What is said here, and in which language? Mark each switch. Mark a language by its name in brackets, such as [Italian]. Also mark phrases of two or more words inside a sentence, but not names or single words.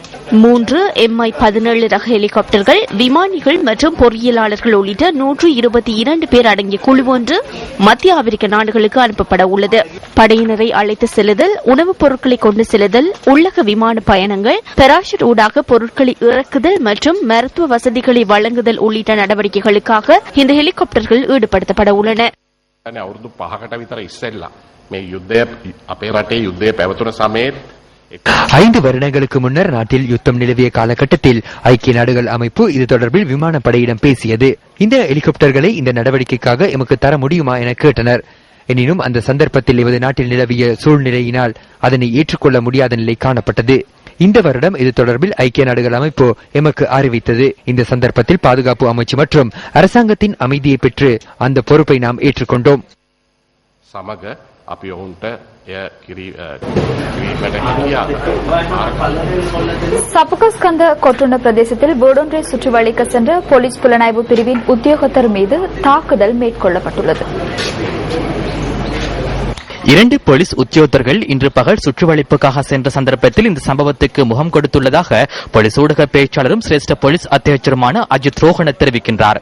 [Tamil] 3 MI-17 ரக ஹெலிகாப்டர்கள், விமானிகள் மற்றும் பொறியியலாளர்கள் உள்ளிட்ட 122 பேர் அடங்கிய குழு ஒன்று மத்திய ஆப்பிரிக்க நாடுகளுக்கு அனுப்பப்பட உள்ளது. படையினரை அழைத்து செல்லுதல், உணவுப் பொருட்களை கொண்டு செல்லுதல், உள்ளக விமான பயணங்கள், பெராஷூட் ஊடாக பொருட்களை இறக்குதல் மற்றும் மருத்துவ வசதிகளை வழங்குதல் உள்ளிட்ட நடவடிக்கைகளுக்காக இந்த ஹெலிகாப்டர்கள் ஈடுபடுத்தப்பட உள்ளன. [Sinhala] අවුරුදු 5කට විතර ඉස්සෙල්ලා මේ යුද්ධය අපේ රටේ යුද්ධය පැවතුන සමයේ [Tamil] 5 வருடங்களுக்கு முன்னர் நாட்டில் யுத்தம் நிலவிய காலகட்டத்தில் ஐக்கிய நாடுகள் அமைப்பு இது தொடர்பில் விமானப்படையிடம் பேசியது. இந்த ஹெலிகாப்டர்களை இந்த நடவடிக்கைக்காக எமக்கு தர முடியுமா என கேட்டனர். எனினும் அந்த சந்தர்ப்பத்தில் எமது நாட்டில் நிலவிய சூழ்நிலையினால் அதனை ஏற்றுக்கொள்ள முடியாத நிலை காணப்பட்டது. இந்த வருடம் இது தொடர்பில் ஐக்கிய நாடுகள் அமைப்பு எமக்கு அறிவித்தது. இந்த சந்தர்ப்பத்தில் பாதுகாப்பு அமைச்சு மற்றும் அரசாங்கத்தின் அமைதியை பெற்று அந்த பொறுப்பை நாம் ஏற்றுக்கொண்டோம். [Sinhala] සමග අපි ඔවුන්ට [Tamil] சபுகஸ்கந்த கொட்டுன பிரதேசத்தில் வீடொன்றை சுற்றி வளைக்க சென்ற போலீஸ் புலனாய்வு பிரிவின் உத்தியோகத்தர் மீது தாக்குதல் மேற்கொள்ளப்பட்டுள்ளது. 2 போலீஸ் உத்தியோகத்தர்கள் இன்று பகல் சுற்றுவளைப்புக்காக சென்ற சந்தர்ப்பத்தில் இந்த சம்பவத்துக்கு முகம் கொடுத்துள்ளதாக போலீஸ் ஊடக பேச்சாளரும் சிரேஷ்ட போலீஸ் அத்தியட்சருமான அஜித் ரோஹன தெரிவிக்கின்றார்.